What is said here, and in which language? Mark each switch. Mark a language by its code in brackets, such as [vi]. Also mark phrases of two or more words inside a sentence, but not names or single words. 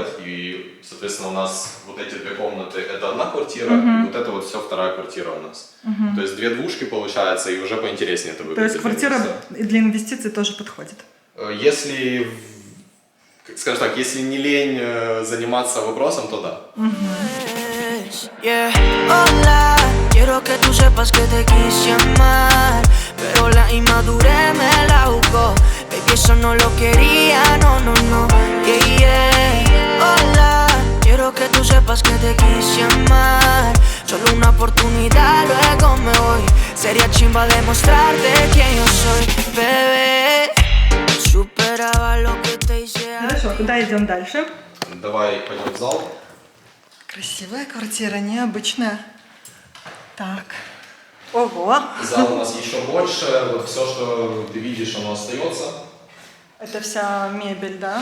[ru] И, соответственно, у нас вот эти 2 комнаты – это одна квартира, и вот это вот все вторая квартира у нас. То есть 2 двушки получается, и уже поинтереснее это выглядит. То есть квартира для инвестиций тоже подходит? Если, скажем так, если не лень заниматься вопросом, то да. Yeah. [es] Hola, quiero que tú sepas que te quise amar, pero la inmadurez me la jugó. Baby, eso no lo quería, no, no, no. Yeah, yeah. Hola, quiero que tú sepas que te quise amar. Solo una oportunidad, luego me voy. Sería chimba demostrarte quién yo soy, bebé. Superaba lo que te hice. [ru] Хорошо, куда идем дальше? Давай пойдем в зал. Красивая квартира, необычная. Так. Ого. Зал у нас еще больше. Вот все, что ты видишь, оно остается. Это вся мебель, да?